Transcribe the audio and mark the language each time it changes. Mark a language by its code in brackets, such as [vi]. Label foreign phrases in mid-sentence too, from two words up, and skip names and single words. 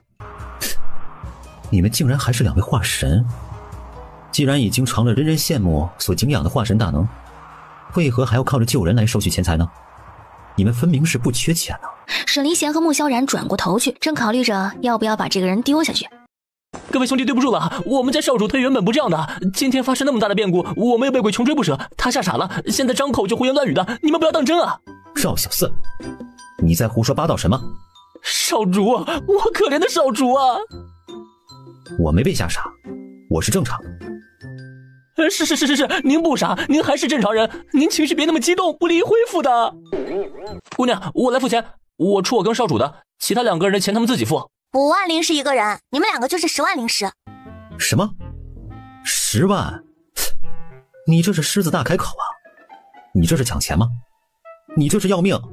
[zh] 你們竟然還是2位化神，既然已經成了人人羨慕所敬仰的化神大能，為何還要靠着救人來收取錢財呢？你們分明是不缺錢呢。沈離賢和穆蕭然轉過頭去，正考慮着要不要把這個人丟下去。各位兄弟，對不住了，我們家少主他原本不這樣的，今天發生那麼大的變故，我們又被鬼窮追不捨，他嚇傻了，現在張口就胡言亂語的，你們不要當真啊！趙小四，你在胡說八道什麼？少主，我可憐的少主啊！我沒被嚇傻，我是正常。是，您不傻，您還是正常人，您情緒別那麼激動，不利於恢復的。姑娘，我來付錢，我出我跟少主的，其他2個人的錢他們自己付。 5萬靈石一個人，你們2個就是10萬靈石。什麼？10萬？你這是獅子大開口啊！你這是搶錢嗎？你這是要命！